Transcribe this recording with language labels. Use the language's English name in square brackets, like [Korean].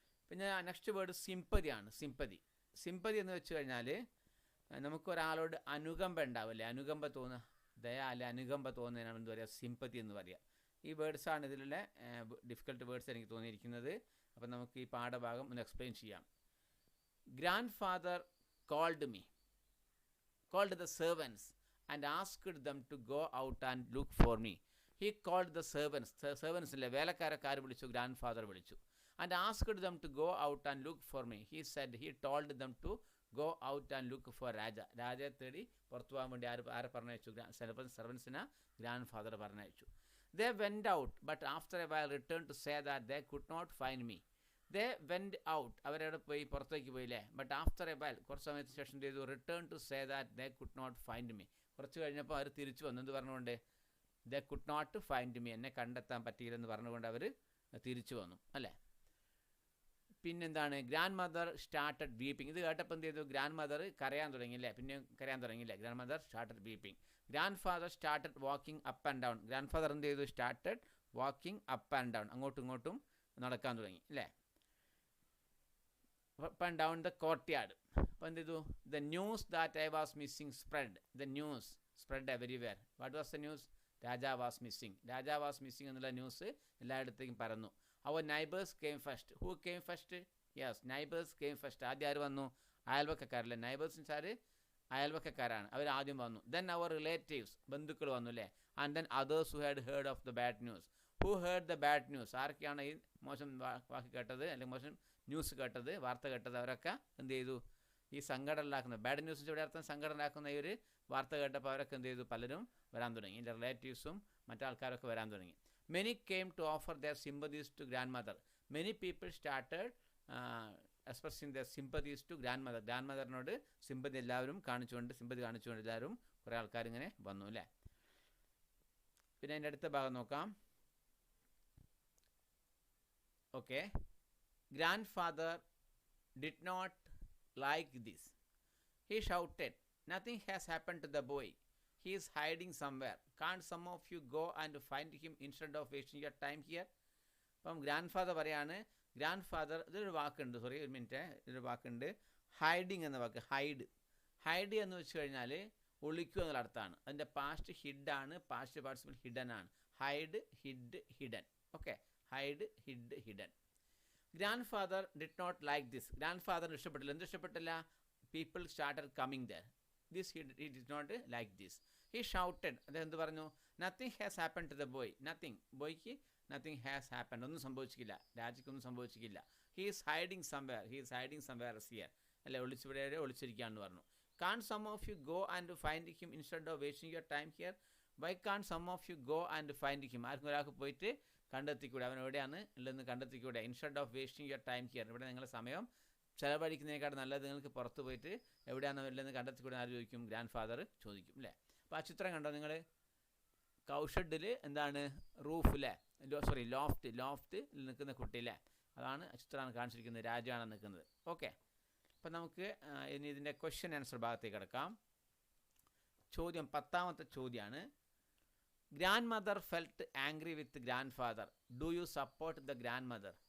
[Malayalam] പിന്നെ next word സിമ്പതിയാണ്. Sympathy എന്ന് വെച്ച് കഴിഞ്ഞാൽ നമുക്കൊരാളോട് അനുകമ്പ ഉണ്ടാവില്ലേ. അനുകമ്പ തോന്നുക, ദയ അല്ലെ അനുകമ്പ തോന്നുന്നതിനാണ് എന്ത് പറയുക? സിമ്പതി എന്ന് പറയുക. ഈ വേർഡ്സാണ് ഇതിലുള്ള ഡിഫിക്കൽട്ട് വേർഡ്സ് എനിക്ക് തോന്നിയിരിക്കുന്നത്. അപ്പം നമുക്ക് ഈ പാഠഭാഗം ഒന്ന് എക്സ്പ്ലെയിൻ ചെയ്യാം. [English] Grandfather called the servants and asked them to go out and look for me. He called the servants [Malayalam] ഇല്ലേ, വേലക്കാരക്കാർ വിളിച്ചു, ഗ്രാൻഡ് വിളിച്ചു. [English] And asked them to go out and look for me. He told them to go out and look for [Malayalam] രാജയെ തേടി പുറത്തു പോകാൻ വേണ്ടി ആരെ പറഞ്ഞയച്ചു? സെർവൻസിനെ grand പറഞ്ഞയച്ചു. [English] They went out, but after a while returned to say that they could not find me. They went out, [Malayalam] അവരവിടെ പോയി, പുറത്തേക്ക് പോയില്ലേ. [English] but after a while, [Malayalam] കുറച്ച് സമയത്തിന് ശേഷം ചെയ്തു, [English] Return to say that they could not find me. [Malayalam] കുറച്ച് കഴിഞ്ഞപ്പോൾ അവർ തിരിച്ചു വന്നു. എന്ത് പറഞ്ഞുകൊണ്ട്? [English] they could not find me, [Malayalam] എന്നെ കണ്ടെത്താൻ പറ്റിയില്ലെന്ന് പറഞ്ഞുകൊണ്ട് അവർ തിരിച്ചു വന്നു അല്ലേ. പിന്നെന്താണ്? [English] Grandmother started weeping. [Malayalam] ഇത് കേട്ടപ്പോൾ എന്ത് ചെയ്തു? ഗ്രാൻഡ് മദർ കരയാൻ തുടങ്ങിയില്ലേ. പിന്നെ കരയാൻ തുടങ്ങിയില്ലേ. [English] Grandmother started weeping. Grandfather started walking up and down. [Malayalam] Grand father എന്ത് ചെയ്തു? [English] started walking up and down, [Malayalam] അങ്ങോട്ടും ഇങ്ങോട്ടും നടക്കാൻ തുടങ്ങി അല്ലേ. [English] up and down the courtyard. [Malayalam] അപ്പോൾ എന്ത് ചെയ്തു? [English] The news that I was missing spread. The news spread everywhere. What was the news? Raja was missing. [Malayalam] എന്നുള്ള ന്യൂസ് എല്ലായിടത്തേക്കും പരന്നു. [English] Our neighbors came first. Who came first? Yes, neighbors came first. [Malayalam] ആദ്യം ആര് വന്നു? അയൽവക്കക്കാരല്ലേ. Neighbours വെച്ചാൽ അയൽവക്കക്കാരാണ്, അവർ ആദ്യം വന്നു. [English] Then our relatives, [Malayalam] ബന്ധുക്കൾ വന്നു അല്ലേ. [English] And then others who had heard of the bad news. Who heard the bad news? [Malayalam] ആരൊക്കെയാണ് ഈ മോശം വാക്ക് കേട്ടത്, അല്ലെങ്കിൽ മോശം ന്യൂസ് കേട്ടത്, വാർത്ത കേട്ടത്? അവരൊക്കെ എന്ത് ചെയ്തു? ഈ സങ്കടം ഉണ്ടാക്കുന്ന, ബാഡ് ന്യൂസ് ഇവിടെ അർത്ഥം സങ്കടം ഉണ്ടാക്കുന്ന ഈ ഒരു വാർത്ത കേട്ടപ്പോൾ അവരൊക്കെ എന്ത് ചെയ്തു? പലരും വരാൻ തുടങ്ങി. എൻ്റെ റിലേറ്റീവ്സും മറ്റാൾക്കാരൊക്കെ വരാൻ തുടങ്ങി. [English] Many came to offer their sympathies to grandmother. Many people started expressing their sympathies to grandmother. [Malayalam] ഗ്രാൻഡ്മദറിനോട് sympathy കാണിച്ചുകൊണ്ട് എല്ലാവരും കുറേ ആൾക്കാർ ഇങ്ങനെ വന്നു അല്ലേ. പിന്നെ അതിൻ്റെ അടുത്ത ഭാഗം നോക്കാം. Okay. [English] Grandfather did not like this. He shouted, "Nothing has happened to the boy. He is hiding somewhere. Can't some of you go and find him instead of wasting your time here?" [Malayalam] അപ്പം grand പറയാണ്. ഇതൊരു വാക്കുണ്ട്, ഇതൊരു വാക്കുണ്ട്, hiding എന്ന വാക്ക്. Hide എന്ന് വെച്ച് കഴിഞ്ഞാൽ ഒളിക്കുക എന്നുള്ള അർത്ഥമാണ്. അതിൻ്റെ പാസ്റ്റ് ഹിഡാണ്, പാസ്റ്റ് പാർട്ടിസിപ്പിൾ ഹിഡൻ ആണ്. Hide, hidden. Okay, hide, hidden. [English] Grandfather did not like this. [Malayalam] ഗ്രാൻഡ്ഫാദറിന് ഇഷ്ടപ്പെട്ടില്ല. എന്ത് ഇഷ്ടപ്പെട്ടില്ല? [English] People started coming there. He did not like this. He shouted. [Malayalam] അദ്ദേഹം എന്ത് പറഞ്ഞു? [English] Nothing has happened to the boy. ബോയ്ക്ക് nothing has happened. [Malayalam] ഒന്നും സംഭവിച്ചില്ല, രാജയ്ക്കൊന്നും സംഭവിച്ചില്ല. [English] He is hiding somewhere else here. [Malayalam] അല്ലെ, ഒളിച്ചിരിക്കുകയാണെന്ന് പറഞ്ഞു. [English] Can't some of you go and find him instead of wasting your time here? Why can't some of you go and find him? [Malayalam] ആർക്കും ഒരാൾക്ക് പോയിട്ട് കണ്ടെത്തിക്കൂടെ, അവൻ എവിടെയാണ് ഉള്ളതെന്ന് കണ്ടെത്തിക്കൂടെ? [English] Instead of wasting your time here. [Malayalam] ഇവിടെ നിങ്ങളുടെ സമയം ചിലവഴിക്കുന്നതിനേക്കാൾ നല്ലത് നിങ്ങൾക്ക് പുറത്ത് പോയിട്ട് എവിടെയാണ് ഉള്ളതെന്ന് കണ്ടെത്തിക്കൂടെ ആര് ചോദിക്കും? ഗ്രാൻഡ് ചോദിക്കും അല്ലേ. അപ്പോൾ ആ ചിത്രം കണ്ടോ നിങ്ങൾ? കൗഷഡിൽ എന്താണ്? റൂഫ് അല്ലേ, ലോഫ്റ്റ് നിൽക്കുന്ന കുട്ടി അല്ലേ, അതാണ് ചിത്രമാണ് കാണിച്ചിരിക്കുന്നത്. രാജാണ് നിൽക്കുന്നത്. ഓക്കെ. അപ്പം നമുക്ക് ഇനി ഇതിൻ്റെ ക്വസ്റ്റ്യൻ ആൻസർ ഭാഗത്തേക്ക് കിടക്കാം. ചോദ്യം 10ാമത്തെ ചോദ്യമാണ്. [English] Grandmother felt angry with grandfather. Do you support the grandmother?